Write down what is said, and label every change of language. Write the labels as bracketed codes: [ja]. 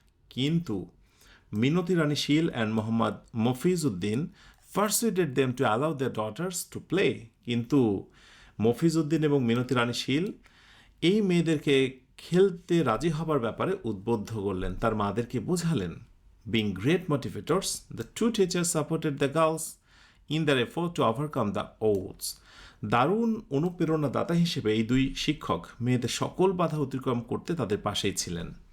[en] কিন্তু Minati Rani Shil and Mohammad Mofizuddin persuaded them to allow their daughters to play. [bn] কিন্তু মফিজউদ্দিন এবং মিনতি রানী শীল এই মেয়েদেরকে খেলতে রাজি হবার ব্যাপারে উদ্বুদ্ধ করলেন, তার মাদেরকে বোঝালেন। [en] Being great motivators, the two teachers supported the girls in their effort to overcome the odds. [bn] দারুণ অনুপ্রেরণাদাতা হিসেবে এই দুই শিক্ষক মেয়েদের সকল বাধা অতিক্রম করতে তাদের পাশেই ছিলেন।